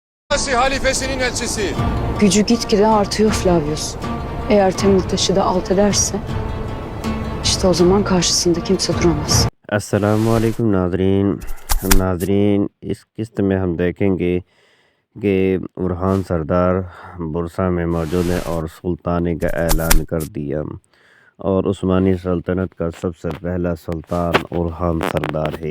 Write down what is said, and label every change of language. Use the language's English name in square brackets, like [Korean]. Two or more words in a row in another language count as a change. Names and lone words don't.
[Turkish] halifesinin elçisi. Gücü gitgide artıyor Flavius. Eğer Temurtaş'ı da alt ederse, işte o zaman karşısında kimse duramaz. [Urdu] السلام علیکم ناظرین اس قسط میں ہم دیکھیں گے کہ برہان سردار برسا میں موجود ہے اور سلطانی کا اعلان کر دیا اور عثمانی سلطنت کا سب سے پہلا سلطان برہان سردار ہے.